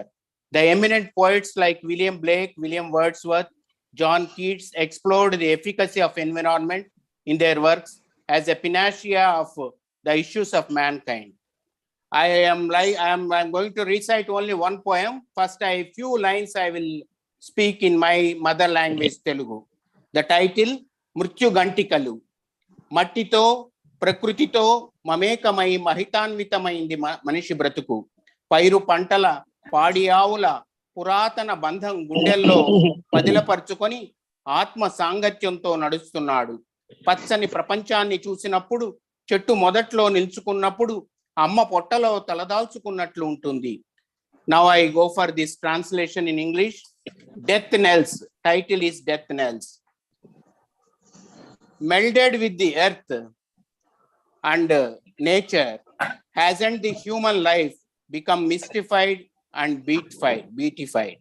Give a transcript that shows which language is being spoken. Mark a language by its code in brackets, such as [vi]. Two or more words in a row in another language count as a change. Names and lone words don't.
[en] The eminent poets like William Blake, William Wordsworth, John Keats explored the efficacy of environment in their works as a panacea of the issues of mankind. I'm going to recite only one poem. First, a few lines I will speak in my mother language, Telugu. The title, Mrityu Gantikalu. [te] మట్టితో, ప్రకృతితో, మమేకమై, మహితాన్వితమైంది మనిషి బ్రతుకు. పైరు పంటల, పాడియావుల, పురాతన బంధం గుండెల్లో, పదిల పర్చుకొని, ఆత్మ సాంగత్యంతో నడుస్తున్నాడు. పచ్చని ప్రపంచాన్ని చూసినప్పుడు చెట్టు మొదట్లో నిల్చుకున్నప్పుడు అమ్మ పొట్టలో తలదాల్చుకున్నట్లు ఉంటుంది. [en] Now I go for this translation in English. Death Knells. Title is Death Knells. Melded with the earth and nature, hasn't the human life become mystified and beatified?